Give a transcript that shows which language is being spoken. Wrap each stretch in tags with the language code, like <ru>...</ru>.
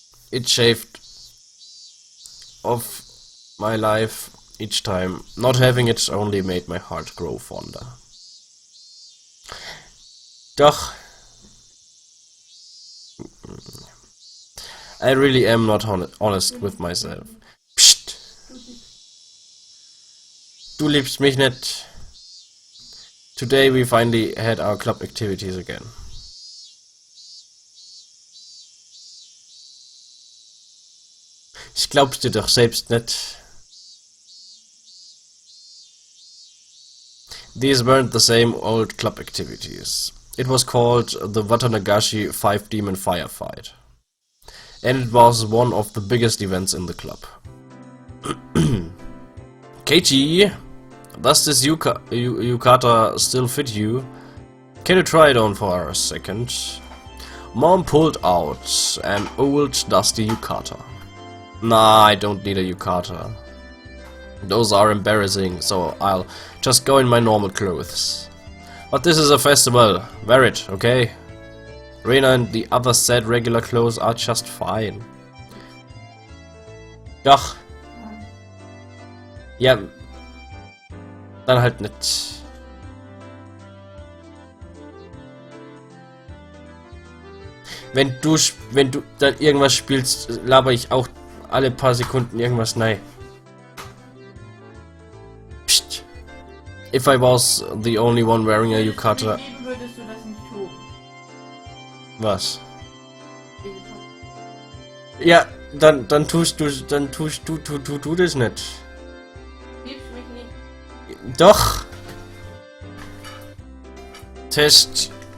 <en>It shaved off my life each time. Not having it only made my heart grow fonder.</en> <de>Doch.</de> <en>I really am not honest with myself.</en> <de>Psst. Du liebst mich nicht.</de> <en>Today we finally had our club activities again.</en> <de>Ich glaub's dir doch selbst nicht.</de> <en>These weren't the same old club activities. It was called the Watanagashi 5 Demon Firefight. And it was one of the biggest events in the club. Keiichi, does this yukata still fit you? Can you try it on for a second? Mom pulled out an old dusty yukata. Nah, I don't need a yukata. Those are embarrassing, so I'll just go in my normal clothes. But this is a festival. Wear it, okay? Reina and the others said regular clothes are just fine.</en> <de>Doch. Ja. Dann halt nicht. Wenn du dann irgendwas spielst, laber ich auch alle paar Sekunden irgendwas nein. Psst.</de> <en>If I was the only one wearing a yukata.</en> <de>Würdest du das nicht tun? Was? Ja, dann tust du das nicht. Liebst mich nicht? Doch. Test.</de>